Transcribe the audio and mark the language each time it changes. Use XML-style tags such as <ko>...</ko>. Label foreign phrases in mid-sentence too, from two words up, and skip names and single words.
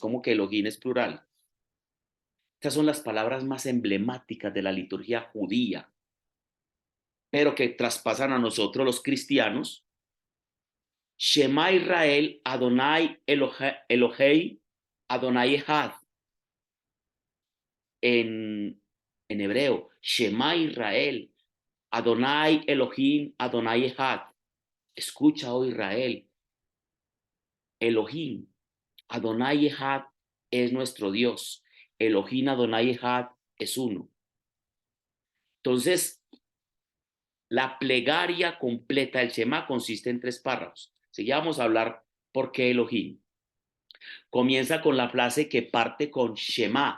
<es>¿Cómo que Elohim es plural? Estas son las palabras más emblemáticas de la liturgia judía, pero que traspasan a nosotros los cristianos.</es> <he>שמע ישראל, אדני אלהי, אדני אחד.</he> <es>En hebreo,</es> <he>שמע ישראל, אדני אלהים, אדני אחד.</he> <es>Escucha, oh Israel, Elohim,</es> <he>אדני אחד</he> <es>es nuestro Dios. Elohim,</es> <he>אדני אחד</he> <es>es uno. Entonces, la plegaria completa del Shema consiste en 3 párrafos. Así que vamos a hablar por qué Elohim. Comienza con la frase que parte con Shema.</es>